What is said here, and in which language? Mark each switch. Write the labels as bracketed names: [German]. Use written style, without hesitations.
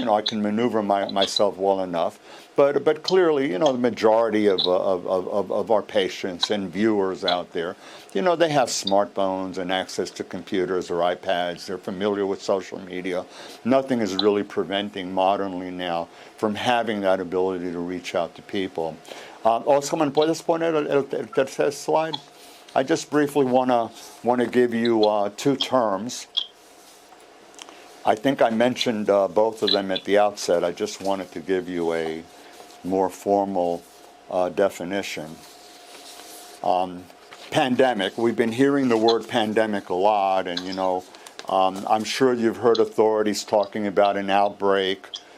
[English] I can maneuver myself well enough. But clearly, the majority of our patients and viewers out there, they have smartphones and access to computers or iPads. They're familiar with social media. Nothing is really preventing modernly now from having that ability to reach out to people. ¿Someone [Spanish] puedes poner el tercer slide? [English] I just briefly want to give you 2 terms. I think I mentioned both of them at the outset. I just wanted to give you a more formal definition. Pandemic. We've been hearing the word pandemic a lot, and I'm sure you've heard authorities talking about an outbreak.